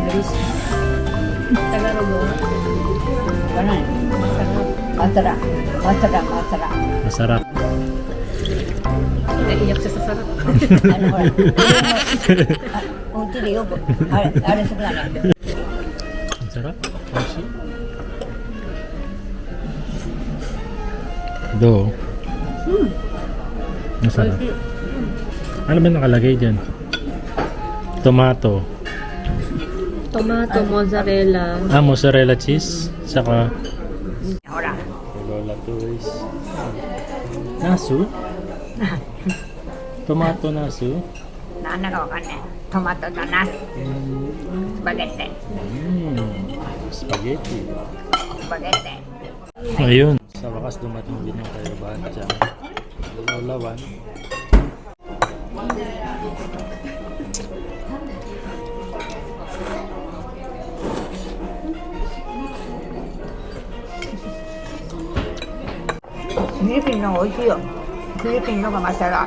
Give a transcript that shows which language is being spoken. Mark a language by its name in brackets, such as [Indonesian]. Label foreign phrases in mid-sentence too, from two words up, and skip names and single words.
[Japanese] タガログは？わからない。マサラ。 [Filipino] Masarap. Naiiyak siya sa sarap. [Japanese] ほら。お家でよくあれするなね。 [Filipino] Masarap. Oishi. Do. Masarap. Ano ba nakalagay dyan? [English] Tomato. Tomato, mozzarella. Mozzarella cheese. Saka [Japanese] ほら。 [English] Lola 2 is nasu. Tomato nasu. [Japanese] なんだかわかんない。トマトとナス。スパゲッテ。 [English] Spaghetti. [Japanese] スパゲッテ。 [Filipino] Ayun. Sa wakas dumating din yung kayo Obachang. Lola 1. [Japanese] フィリピンの方が美味しいよ。フィリピンのがマサラ。